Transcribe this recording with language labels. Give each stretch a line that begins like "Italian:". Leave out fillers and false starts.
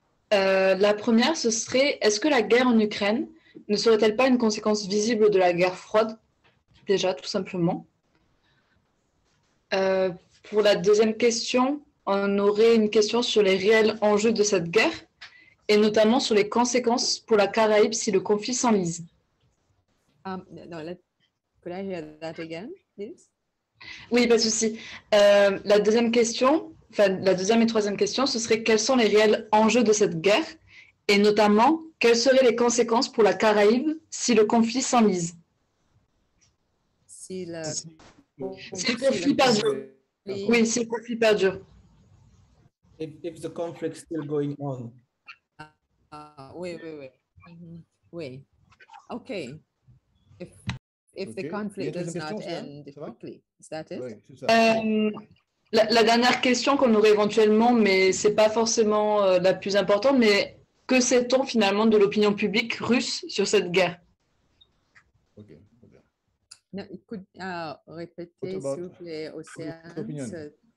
French: La première, ce serait, est-ce que la guerre en Ukraine ne serait-elle pas une conséquence visible de la guerre froide? Déjà, tout simplement. Pour la deuxième question, on aurait une question sur les réels enjeux de cette guerre et notamment sur les conséquences pour la Caraïbe si le conflit s'enlise.
English: Could I hear that again, please?
French: Oui, pas de souci. La deuxième question, la deuxième et troisième question, ce serait quels sont les réels enjeux de cette guerre et notamment quelles seraient les conséquences pour la Caraïbe si le conflit s'enlise? Si le conflit perdure. Oui, si le conflit perdure.
English: If the conflict still going on. Wait. Wait. Okay. If the conflict does not end quickly, is that it?
French: Oui, c'est ça. La dernière question qu'on aurait éventuellement, mais c'est pas forcément la plus importante, mais que sait-on finalement de l'opinion publique russe sur cette guerre? Ok.
English: No, could
French: répéter s'il vous plaît, Océane?